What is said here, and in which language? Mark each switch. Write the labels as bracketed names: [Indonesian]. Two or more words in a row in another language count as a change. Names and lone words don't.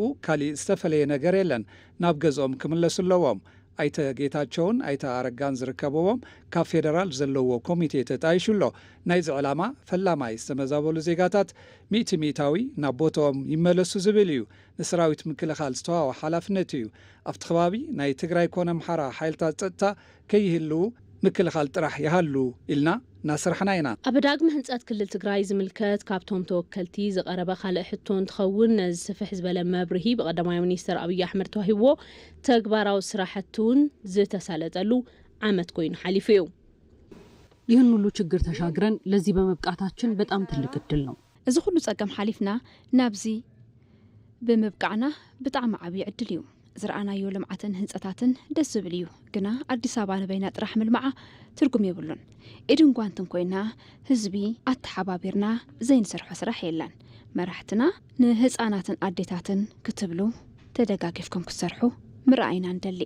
[Tigrinya] ካሊእ ዝተፈለየ ነገር የለን ናብ ገዝኦም ክምለሱ ኣለዎም ኣይተ ጌታቸውን ኣይተ ኣረጋን ዝርከብዎም ካብ ፌደራል ዘለዎ ኮሚቴ ተጣይሹሎ ናይዚ ዕላማ ፈላማይ ዝተመዛበሉ ዜጋታት ሚእታዊ ናብ ቦታኦም ይመለሱ ዝብል እዩ ንሰራዊት ምክልኻል ዝተዋወ ሓላፍነት እዩ ኣብቲ ከባቢ ናይ ትግራይ ኮነ ኣምሓራ ሓይልታት ፀጥታ ከይህልው ምክልኻል ጥራሕ ይሃሉ ኢልና ናስራሕና ኢና ኣብ ዳግመ ህንፀት ክልል ትግራይ ዝምልከት ካብቶም ተወከልቲ ዝቐረበ ካልእ ሕቶ እንትኸውን ነዚ ስፍሕ ዝበለ መብርሂ ብቀዳማይ ሚኒስትር ኣብይ ኣሕመድ ተዋሂቦ ተግባራዊ ስራሕቲ እውን ዝተሳለጠሉ ዓመት ኮይኑ ሓሊፉ እዩ። [Amharic] ይህን ሁሉ ችግር ተሻግረን ለዚህ በመብቃታችን በጣም ትልቅ እድል ነው። [Tigrinya] እዚ ሁሉ ጸገም ሓሊፍና ናብዚ ብምብቃዕና ብጣዕሚ ዓብይ ዕድል እዩ። ዝረኣናዮ ልምዓትን ህንፀታትን ደስ ዝብል እዩ ግና ኣዲስ ኣበባ ንበይና ጥራሕ ምልማዓ ትርጉም የብሉን ኢድን ጓንትን ኮይና ህዝቢ ኣተሓባቢርና ዘይንሰርሖ ስራሕ የለን መራሕትና ንህፃናትን ኣዴታትን ክትብሉ ተደጋጊፍኩም ክሰርሑ ምርኣይና እንደሊ